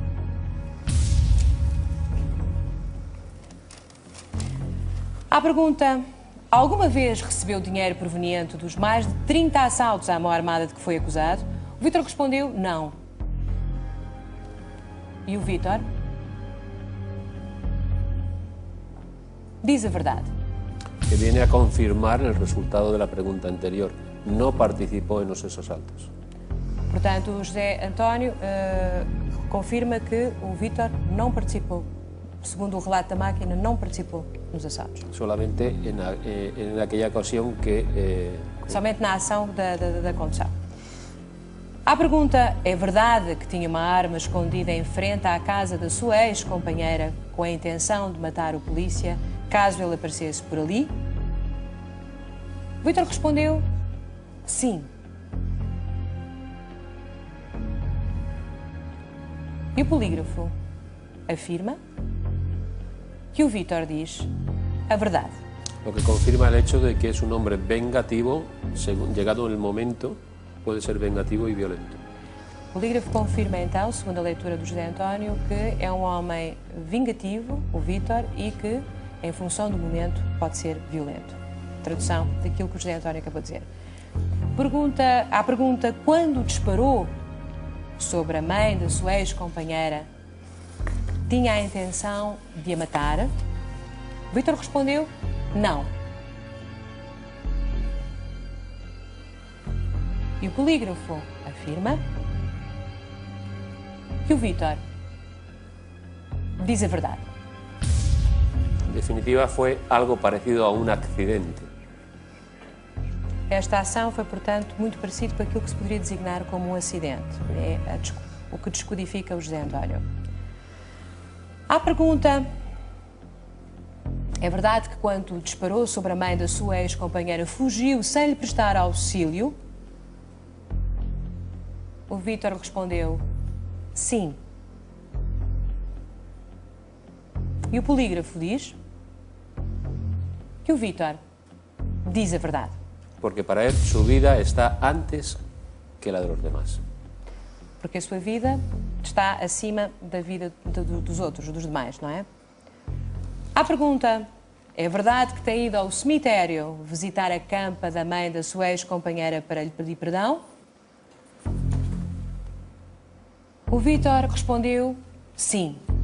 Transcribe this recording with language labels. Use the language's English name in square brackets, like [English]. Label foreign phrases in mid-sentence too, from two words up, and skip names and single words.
[Portuguese] À pergunta: alguma vez recebeu dinheiro proveniente dos mais de 30 assaltos à mão armada de que foi acusado? O Vítor respondeu não. E o Vítor diz a verdade. [Spanish] que viene a confirmar el resultado de la pregunta anterior. No participó en los asaltos. [Portuguese] Portanto, o José António confirma que o Vítor não participou. Segundo o relato da máquina, não participou nos assaltos. [Spanish] Solamente en aquella ocasión que... [Portuguese] Somente na ação da condução. À pergunta, é verdade que tinha uma arma escondida em frente à casa da sua ex-companheira com a intenção de matar o polícia caso ele aparecesse por ali? Vítor respondeu sim. E o polígrafo afirma que o Vítor diz a verdade. [Spanish] Lo que confirma el hecho de que es un hombre vengativo, llegado el momento, puede ser vengativo y violento. [Portuguese] O polígrafo confirma então, segundo a leitura do José António, que é um homem vingativo, o Vítor, e que, em função do momento, pode ser violento. Tradução daquilo que o José António acabou de dizer. À pergunta quando disparou sobre a mãe da sua ex-companheira, tinha a intenção de a matar? Vítor respondeu não. E o polígrafo afirma que o Vítor diz a verdade. [Spanish] En definitiva, fue algo parecido a un accidente. [Portuguese] Esta ação foi, portanto, muito parecido com aquilo que se poderia designar como um acidente. É o que descodifica o José António. À pergunta, é verdade que quando disparou sobre a mãe da sua ex-companheira fugiu sem lhe prestar auxílio? O Vítor respondeu sim. E o polígrafo diz que o Vítor diz a verdade. [Spanish] Porque para él su vida está antes que la de los demás. [Portuguese] Porque a sua vida está acima da vida dos outros, dos demais, não é? À pergunta, é verdade que tem ido ao cemitério visitar a campa da mãe da sua ex-companheira para lhe pedir perdão? O Vítor respondeu sim.